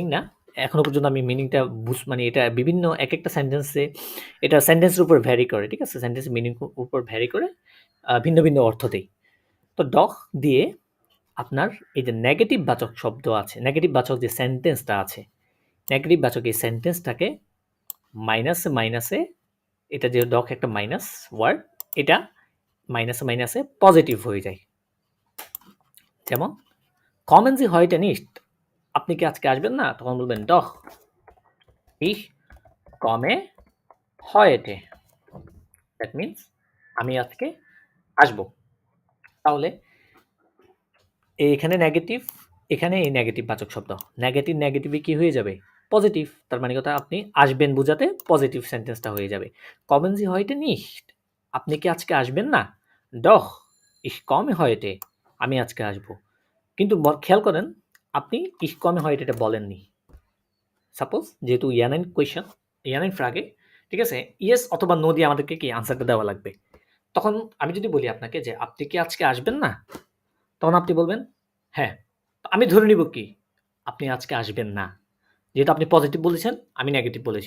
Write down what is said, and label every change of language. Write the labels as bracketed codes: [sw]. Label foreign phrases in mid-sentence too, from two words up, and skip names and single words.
[bn] না এখনো পর্যন্ত আমি মিনিংটা মানে এটা বিভিন্ন এক একটা সেন্টেন্সে এটা সেন্টেন্সের উপর ভ্যারি করে ঠিক আছে সেন্টেন্সের মিনিং উপর ভ্যারি করে ভিন্ন ভিন্ন অর্থ দেয় তো ডখ দিয়ে আপনার এই যে নেগেটিভ বাচক শব্দ আছে নেগেটিভ বাচক যে সেন্টেন্সটা আছে নেগেটিভ বাচক এই সেন্টেন্সটাকে মাইনাসে মাইনাসে এটা যে ডক একটা [en] minus word [bn] এটা মাইনাসে মাইনাসে পজিটিভ হয়ে যায় যেমন [de] Kommen Sie heute nicht [bn] আপনি কি আজকে আসবেন না তখন বলবেন ডখ [de] ich komme heute [en] that means [bn] আমি আজকে আসবো তাহলে এখানে নেগেটিভ এখানে এই নেগেটিভ বাচক শব্দ নেগেটিভে কি হয়ে যাবে পজিটিভ তার মানে কথা আপনি আসবেন বোঝাতে পজিটিভ সেন্টেন্সটা হয়ে যাবে [de] Kommen Sie heute nicht [bn] আপনি কি আজকে আসবেন না ডখ [de] ich komme heute [bn] আমি আজকে আসবো কিন্তু খেয়াল করেন আপনি [de] ich komme heute [bn] এটা বলেননি সাপোজ যেহেতু ইয়ানাইন কোয়েশ্চেন, [de] Ja-Nein-Frage, [bn] ঠিক আছে, ইয়েস অথবা নো দিয়ে আমাদেরকে কি আনসারটা দেওয়া লাগবে। তখন আমি যদি বলি আপনাকে যে আপনি কি আজকে আসবেন না, তখন আপনি বলবেন হ্যাঁ। আমি ধরে নিব কি আপনি আজকে আসবেন না, যেহেতু আপনি পজিটিভ বলেছেন, আমি নেগেটিভ বলেছি।